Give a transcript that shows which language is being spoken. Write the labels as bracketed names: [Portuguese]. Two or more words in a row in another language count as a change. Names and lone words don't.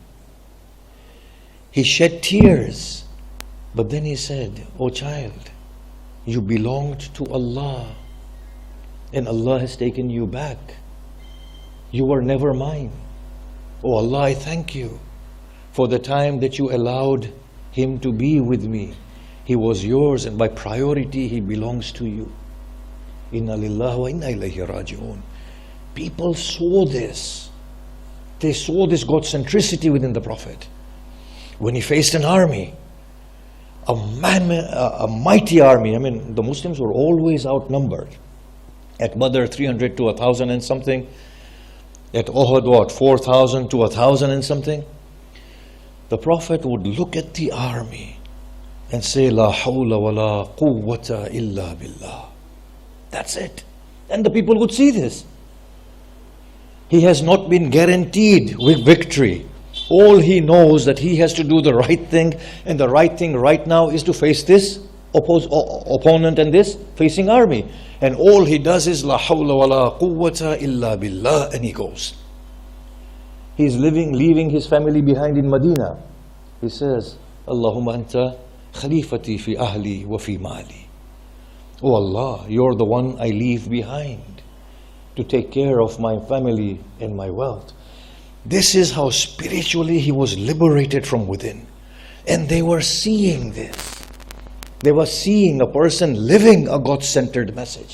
[English] He shed tears, but then he said, "O child, you belonged to Allah, and Allah has taken you back. You were never mine. Oh Allah, I thank you for the time that you allowed him to be with me. He was yours, and by priority he belongs to you. [Arabic] إنا لله وإنا إليه راجعون." [English] People saw this. They saw this God centricity within the Prophet. When he faced an army, a mighty army, I mean, the Muslims were always outnumbered. At Badr, 300 to 1,000 and something. At Uhud, what, 4,000 to 1,000 and something? The Prophet would look at the army and say, [Arabic] "لا حول ولا قوة إلا بالله." [English] That's it. And the people would see this. He has not been guaranteed with victory. All he knows that he has to do the right thing, and the right thing right now is to face this opponent and this facing army. And all he does is [Arabic] لا حول ولا قوة إلا بالله, [English] and he goes. He's leaving his family behind in Medina. He says, [Arabic] "اللهم أنت خليفتي في أهلي وفي مالي." [English] Oh Allah, you're the one I leave behind to take care of my family and my wealth. This is how spiritually he was liberated from within. And they were seeing this. They were seeing a person living a God-centered message.